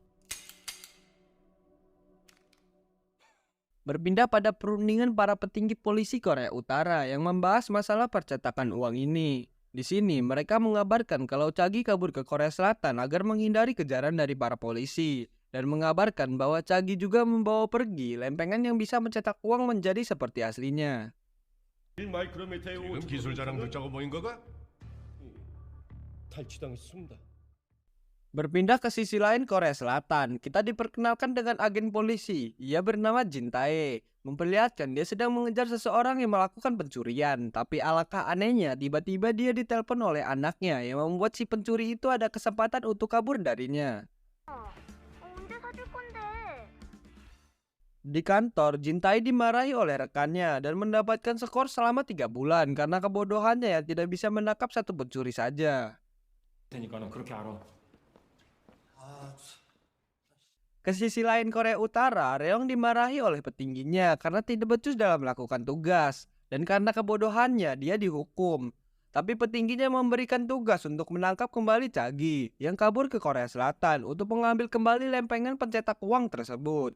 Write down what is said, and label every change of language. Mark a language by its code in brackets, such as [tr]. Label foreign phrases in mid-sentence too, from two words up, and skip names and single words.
[id] Berpindah pada perundingan para petinggi polisi Korea Utara yang membahas masalah percetakan uang ini. Di sini mereka mengabarkan kalau Chagi kabur ke Korea Selatan agar menghindari kejaran dari para polisi. Dan mengabarkan bahwa Chagi juga membawa pergi lempengan yang bisa mencetak uang menjadi seperti aslinya. [ko] 지금 기술 자랑 듣자고 모인 거가? 탈취당했습니다. [id] Berpindah ke sisi lain Korea Selatan, kita diperkenalkan dengan agen polisi. Ia bernama Jin Tae. Memperlihatkan dia sedang mengejar seseorang yang melakukan pencurian. Tapi alangkah anehnya, tiba-tiba dia ditelepon oleh anaknya yang membuat si pencuri itu ada kesempatan untuk kabur darinya. [ko] 언제 사줄 건데? [id] Di kantor, Jin Tae dimarahi oleh rekannya dan mendapatkan skor selama 3 bulan karena kebodohannya yang tidak bisa menangkap satu pencuri saja. [ko] 테니까는 그렇게 알아. [id] Ke sisi lain Korea Utara, Reong dimarahi oleh petingginya karena tidak becus dalam melakukan tugas. Dan karena kebodohannya, dia dihukum. Tapi petingginya memberikan tugas untuk menangkap kembali Chagi yang kabur ke Korea Selatan untuk mengambil kembali lempengan pencetak uang tersebut.